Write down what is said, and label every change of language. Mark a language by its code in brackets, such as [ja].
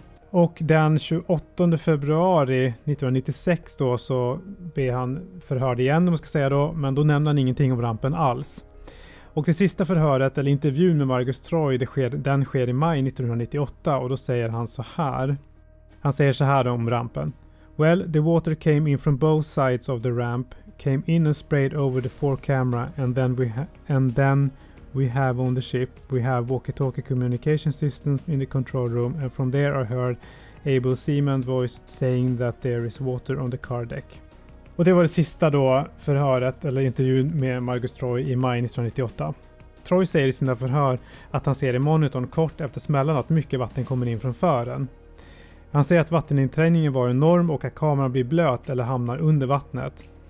[sv] Och den 28 februari 1996 då så blev han förhörd igen om man ska säga då, men då nämnde han ingenting om rampen alls. Och det sista förhöret eller intervjun med Margus Troy den sker i maj 1998 och då säger han så här. Han säger så här om rampen. [en] Well, the water came in from both sides of the ramp, came in and sprayed over the fore camera, and then we have on the ship, we have walkie-talkie communication systems in the control room, and from there I heard Able Seaman voice saying that there is water on the car deck. [sv] Och det var det sista då förhöret eller intervjun med Margus Troy i maj 1998. Troy säger i sina förhör att han ser i monitorn kort efter smällan att mycket vatten kommer in från fören. Han säger att vatteninträngningen var enorm och att kameran blir blöt eller hamnar under vattnet.